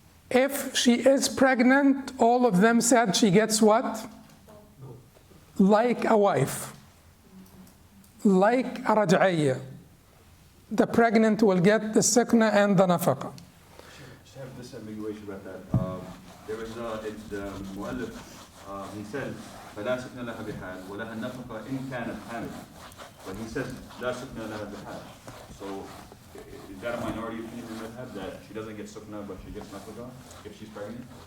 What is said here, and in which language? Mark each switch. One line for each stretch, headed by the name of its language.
English: If she is pregnant, all of them said she gets what? Like a wife. Like a Raj'iyya. The pregnant will get the Sukna and the Nafaka. Just have this ambiguity about that. There was the Mu'allif, he said,
Arabic: فلا سكن لها بحال ولها النفقة إن كانت حامل.
English: But he says
Arabic: لا سكن لها بحال.
English: So is that a minority opinion in madhab that she doesn't get sukna but she gets nafaqah if she's pregnant?